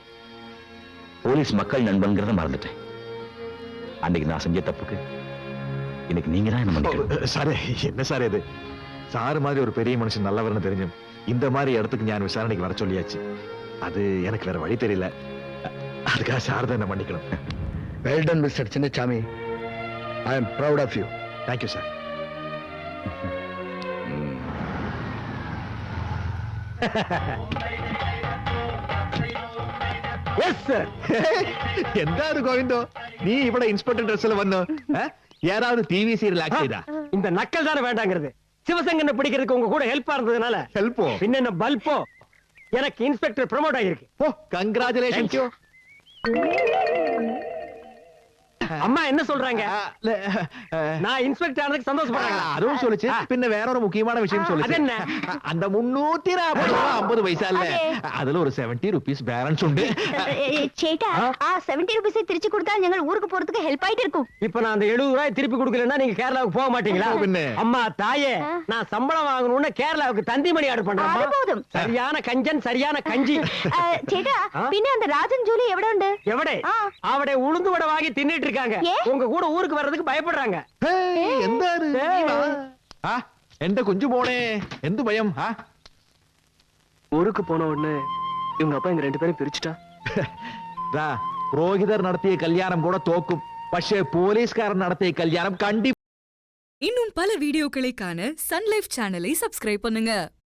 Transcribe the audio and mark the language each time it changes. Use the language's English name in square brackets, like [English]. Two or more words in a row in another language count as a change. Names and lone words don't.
[Tamil] போலீஸ் மக்கள் நண்பன்கிறத மறந்துட்டேன். அன்னைக்கு நான் செஞ்ச தப்புக்கு இன்னைக்கு நீங்க தான் என்ன மன்னிக்கணும். சாரே, என்ன சார் இது? சார் மாதிரி ஒரு பெரிய மனுஷன் நல்லவர்னு தெரிஞ்சும் இந்த மாதிரி இடத்துக்கு நான் விசாரணைக்கு வர சொல்லியாச்சு. அது எனக்கு வேற வழி தெரியல. அதுக்காக சார் தான் என்ன மன்னிக்கணும். [English] Well done, Mr. Chinnachami. I am proud of you. [Tamil] தேங்க்யூ சார். எஸ் சார். [Malayalam] എന്താണ് ഗോവിന്ദോ, നീ ഇവിടെ ഇൻസ്പെക്ടർ ഡ്രസ്സിൽ വന്നു? [Tamil] யாராவது [English] TV serial act [Tamil] செய்தா? இந்த நக்கல் தானே வேண்டாங்கிறது. சிவசங்கனை பிடிக்கிறதுக்கு உங்க கூட ஹெல்ப்பா இருந்ததுனால ஹெல்ப்போ? பின்ன என்ன பல்போ? எனக்கு [English] inspector promote [Tamil] ஆகிருக்கு. ஓ, கங்க்ராச்சுலேஷன்ஸ். அம்மா என்ன சொல்றாங்க? நான் இன்ஸ்பெக்டர் ஆனதுக்கு சந்தோஷப்படுறாங்க. அதுவும் சொல்லுச்சு. பின்ன வேற ஒரு முக்கியமான விஷயம் அது சொல்லுச்சு. என்ன? [Malayalam] அந்த 350 പൈസ അല്ലേ, അതിൽ ഒരു 70 rupees ബാലൻസ് ഉണ്ട്. ചേട്ടാ, ആ 70 റുപ്പീസ് തിരിച്ചു കൊടുത്താൽ ഞങ്ങൾ ഊർക്ക് [Tamil] പോறதுக்கு ஹெல்ப் ஆயிட்டு இருக்கும். இப்ப நான் அந்த 70 ரூபாய் திருப்பி கொடுக்கலன்னா நீங்க கேரளாவுக்கு போக மாட்டீங்களா? பின்ன. அம்மா தாயே, நான் சம்பளம் வாங்கணும்னு கேரளாவுக்கு தந்தி [English] money order [Tamil] அது பண்றேன். போதும். சரியான கஞ்சன், சரியான கஞ்சி. [Malayalam] ചേട്ടാ, പിന്നെ அந்த ராஜன் ஜூலி எവിടെ ഉണ്ട്? [Tamil] எவடே ஆ. அவடே உளுந்து வடை வாங்கி தின்னுட்டு இருக்காங்க. ஏ? உங்க கூட ஊருக்கு வர்றதுக்கு பயப்படுறாங்க. [Malayalam] എന്താണ് എന്റെ കുഞ്ചു മോളെ, എന്ത് ഭയം? [Tamil] ஊருக்கு போன உடனே இவங்க அப்பா எங்க 2 பேரும் பிரிச்சுட்டா. [Malayalam] പുരോഹിതർ നടത്തിയ കല്യാണം കൂടെ തോക്കും, പക്ഷേ പോലീസുകാരൻ നടത്തിയ കല്യാണം കണ്ടി. [Tamil] இன்னும் பல வீடியோக்களை காண சன் லைஃப் [English] channel subscribe [Tamil] பண்ணுங்க.